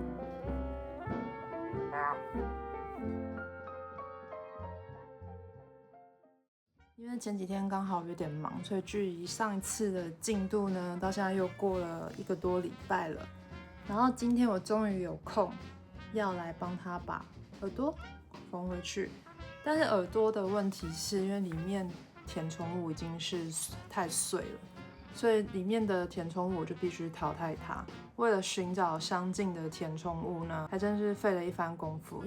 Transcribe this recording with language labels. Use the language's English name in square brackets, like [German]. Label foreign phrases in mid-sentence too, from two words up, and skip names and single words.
[Chinese] 因為前幾天剛好有點忙，所以距離上一次的進度呢，到現在又過了1個多禮拜了。然後今天我終於有空，要來幫他把耳朵縫回去。但是耳朵的問題是因為裡面填充物已經是太碎了，所以裡面的填充物我就必須淘汰它。為了尋找相近的填充物呢，還真是費了一番功夫。